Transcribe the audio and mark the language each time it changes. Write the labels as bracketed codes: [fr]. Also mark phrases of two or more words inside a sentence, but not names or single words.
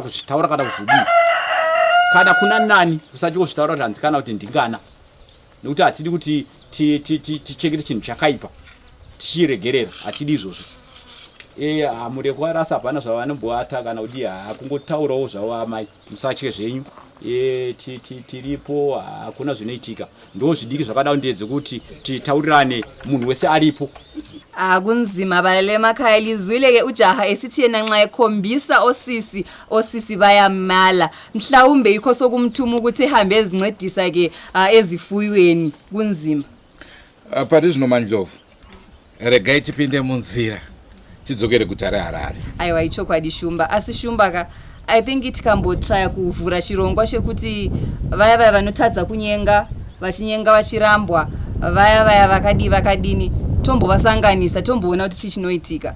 [sn] kuzvitaura kana kuzvidii kana kuna nani usati kuzvitaura kuti hanzi kana kuti ndingana nokuti hatidi kuti tichengete chinhu chakaipa tichiregerera hatidi izvozvo hamuri kwarasa hapana zvavanomboata kana kuti hakungotaurawo zvavo amai musatye zvenyu tiripo hakuna zvinoitika ndo zvidiki zvakadao ndedze kuti titaurirane munhu wese aripo [nd] akunzima balele makhaya lizwile-ke ujaha esithi yena nxa ekhombisa osisi bayamala mhlawumbe yikho sokumthuma ukuthi ehambe ezincedisa-ke ezifuyweni kunzima [sn] pari zvino Mandlovu regai tipinde munzira tidzokere guta reHarare. aiwa ichokwadi Shumba asi Shumba ka [en] I think [sn] tikambotraya kuvhura chirongwa chekuti vaya vanotadza kunyenga vachinyenga vachirambwa vaya vakadini tombovasanganisa tomboona kuti chii chinoitika.